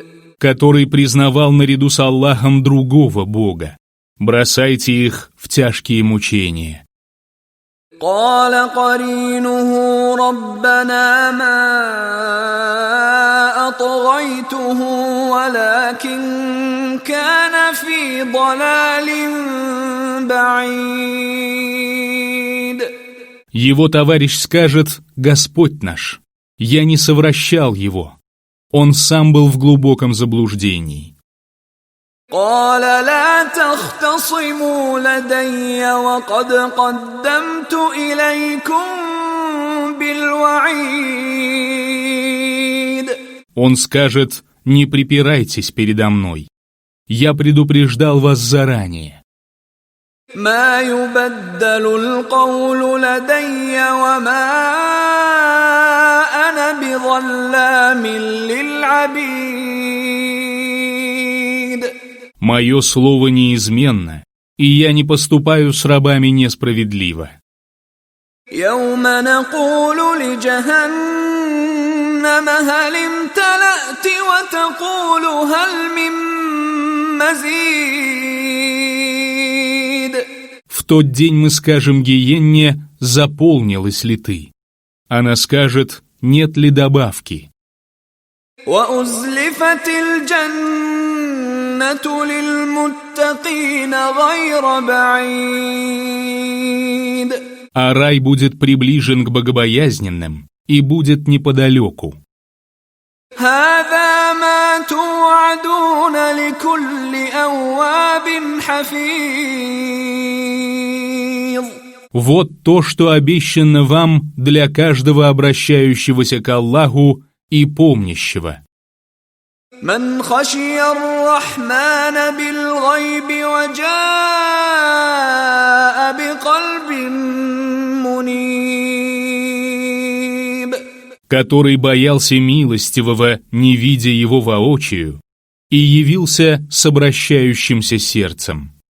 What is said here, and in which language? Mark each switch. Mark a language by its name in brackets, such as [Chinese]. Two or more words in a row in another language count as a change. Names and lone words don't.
[Russian] Который признавал наряду с Аллахом другого Бога. Бросайте их в тяжкие мучения. [Arabic] قال قرينه ربنا ما أطغيته ولكن كان في ضلال بعيد. [Russian] Его товарищ скажет: Господь наш, я не совращал его. Он сам был в глубоком заблуждении. [Arabic] قال لا تختصموا لدي وقد قدمت إليكم بالوعيد. [Russian] Он скажет: не припирайтесь передо мной. Я предупреждал вас заранее. [Arabic] ما يبدل القول لدي وما أنا بظلام للعبيد. [Russian] Мое слово неизменно, и я не поступаю с рабами несправедливо. [Arabic] يوم نقول لجهنم هل امتلأت وتقول هل من مزيد. [Russian] В тот день мы скажем гиенне: заполнилась ли ты? Она скажет, нет ли добавки. [Arabic] وأزلفت الجنة للمتقين غير بعيد. [Russian] А рай будет приближен к богобоязненным и будет неподалеку. [Arabic] هذا ما توعدون لكل أواب حفيظ. [Russian] Вот то, что обещано вам для каждого обращающегося к Аллаху и помнящего. [Arabic] من خشي الرحمن بالغيب وجاء بقلب منيب. [Russian] Который боялся милостивого, не видя его воочию, и явился с обращающимся сердцем.